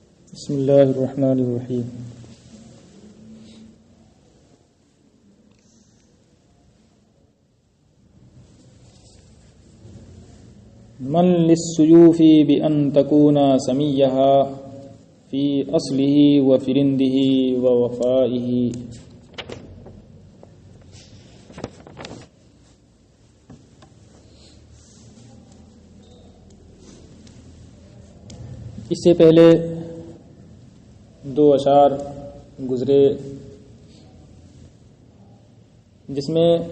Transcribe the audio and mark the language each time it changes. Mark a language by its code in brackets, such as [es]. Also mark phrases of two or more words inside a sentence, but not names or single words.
[ar] بسم اللہ الرحمن الرحیم. من للسیوف بأن تکون سمیہا فی اصلہ و فرندہ و وفائہ. [ur] اس سے پہلے دو اشعار گزرے جس میں